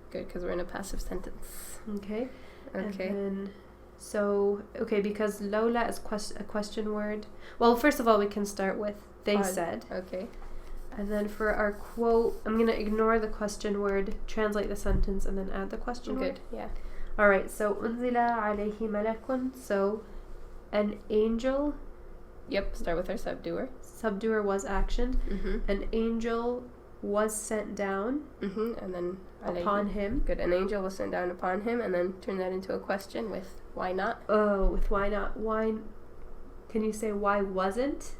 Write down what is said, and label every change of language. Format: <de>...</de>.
<en>Good, because we're in a passive sentence. Okay. Okay. And then, because Lola is a question word. Well, first of all, we can start with they said. Okay. And then for our quote, I'm going to ignore the question word, translate the sentence, and then add the question word. Good, yeah. Alright, so</en> <ar>أنزل عليه ملك.</ar> <en>So an angel. Yep, start with our subdoer. Subdoer was actioned. An angel was sent down and then upon him. Good, an angel was sent down upon him, and then turn that into a question with why not? Oh, with why not? Why? Can you say why wasn't?</en>